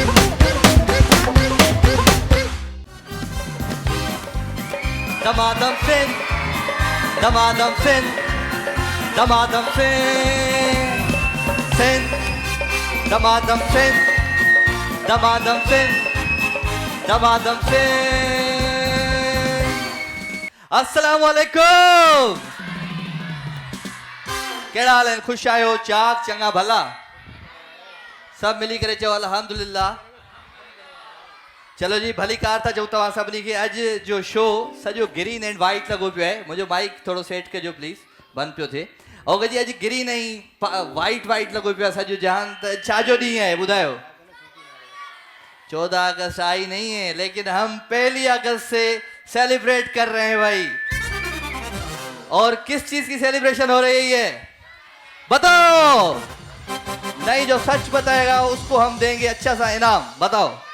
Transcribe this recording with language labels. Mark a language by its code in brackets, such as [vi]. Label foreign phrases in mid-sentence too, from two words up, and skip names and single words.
[ar] दमादम सिंह दमादम सिंह दमादम सिंह सिंह दमादम सिंह दमादम सिंह दमादम सिंह السلام علیکم [sd] केड़ा हाल है खुश आयो चाक चंगा भला सब मिली करे चो अल्हम्दुलिल्लाह चलो जी भली कार था जो तव्हां सभिनी खे अॼु जो शो सॼो [en] green and white [sd] लॻो पियो आहे मुंहिंजो माइक थोरो सेट कजो प्लीज़ बंदि पियो थिए ऐं जी अॼु ग्रीन ऐं [en] white white [sd] लॻो पियो आहे सॼो जहान त छाजो ॾींहुं आहे ॿुधायो [hi] 14 अगस्त आई नहीं है लेकिन हम 1 अगस्त से सेलिब्रेट कर रहे हैं भाई और किस चीज की सेलिब्रेशन हो रही है बताओ नहीं जो सच बताएगा उसको हम देंगे अच्छा सा इनाम बताओ